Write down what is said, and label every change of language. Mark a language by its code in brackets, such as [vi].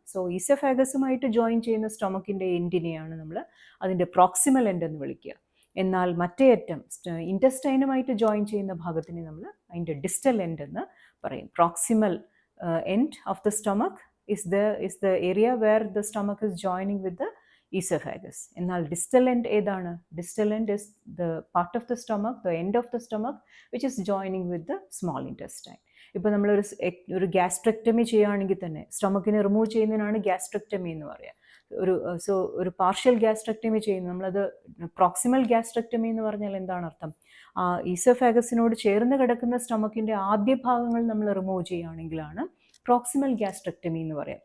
[ml] So ഈസോഫാഗസുമായിട്ട് join ചെയ്യുന്ന സ്റ്റൊമക്കിൻ്റെ എൻഡിനെയാണ് നമ്മൾ അതിൻ്റെ പ്രോക്സിമൽ എൻഡ് എന്ന് വിളിക്കുക. എന്നാൽ മറ്റേ അറ്റം ഇൻറ്റസ്റ്റൈനുമായിട്ട് ജോയിൻ ചെയ്യുന്ന ഭാഗത്തിനെ നമ്മൾ അതിൻ്റെ ഡിസ്റ്റൽ എൻഡ് എന്ന് പറയും. [en] Proximal end of the stomach is the area where the stomach is joining with the esophagus. [ml] എന്നാൽ distal end ഏതാണ്? [en] Distal end is the part of the stomach, the end of the stomach which is joining with the small intestine. [ml] ഇപ്പോൾ നമ്മളൊരു gastrectomy ചെയ്യുകയാണെങ്കിൽ തന്നെ സ്റ്റൊമക്കിനെ remove ചെയ്യുന്നതിനാണ് gastrectomy എന്ന് പറയുക. ഒരു പാർഷ്യൽ ഗ്യാസ്ട്രക്ടമി ചെയ്യുന്നു, നമ്മളത് പ്രോക്സിമൽ ഗ്യാസ്ട്രക്ടമി എന്ന് പറഞ്ഞാൽ എന്താണ് അർത്ഥം? ആ ഈസോഫാഗസിനോട് ചേർന്ന് കിടക്കുന്ന സ്റ്റൊമക്കിൻ്റെ ആദ്യ ഭാഗങ്ങൾ നമ്മൾ റിമൂവ് ചെയ്യുകയാണെങ്കിലാണ് പ്രോക്സിമൽ ഗ്യാസ്ട്രക്ടമി എന്ന് പറയാം.